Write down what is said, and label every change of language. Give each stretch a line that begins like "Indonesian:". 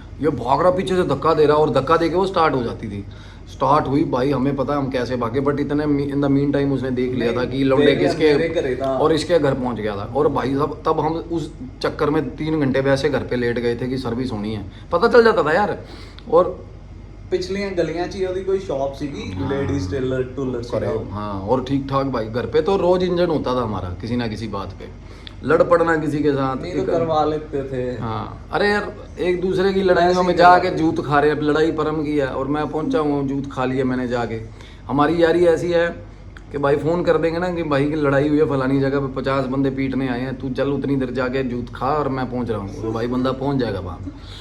Hindi: ये भाग रहा पीछे से धक्का दे रहा, और धक्का दे के वो स्टार्ट हो जाती थी। स्टार्ट हुई भाई, हमें पता हम कैसे भागे, बट इतने इन द मीन टाइम उसने देख लिया था कि लौंडे देख लिया, मेरे घरे किसके, था। और इसके घर पहुंच गया था। और भाई साहब तब हम उस चक्कर में 3 घंटे वैसे घर पे लेट गए थे कि सर्विस होनी है, पता चल जाता था यार। और
Punjabi: ਪਿਛਲੀਆਂ ਗਲੀਆਂ 'ਚ ਹੀ ਉਹਦੀ ਕੋਈ ਸ਼ਾਪ ਸੀਗੀ, ਲੇਡੀਜ਼ ਟੇਲਰ ਟੂਲਰ ਸੀਗਾ ਉਹ।
Hindi: हाँ, और ठीक ठाक भाई, घर पे तो रोज इंजन होता था हमारा किसी ना किसी बात पे, लड़ पड़ना किसी के साथ। नहीं तो करवा लेते थे। हाँ, अरे यार एक दूसरे की लड़ाइयों में जाके जूत खा रहे हैं, लड़ाई परम की है और मैं पहुंचा हूँ जूत खा लिया मैंने जाके। हमारी यारी ऐसी है कि भाई फ़ोन कर देंगे ना कि भाई की लड़ाई हुई है फलानी जगह पे, 50 बंदे पीटने आए हैं, तू चल उतनी देर जाके जूत खा और मैं पहुंच रहा हूँ, तो भाई बंदा पहुंच जाएगा वहाँ।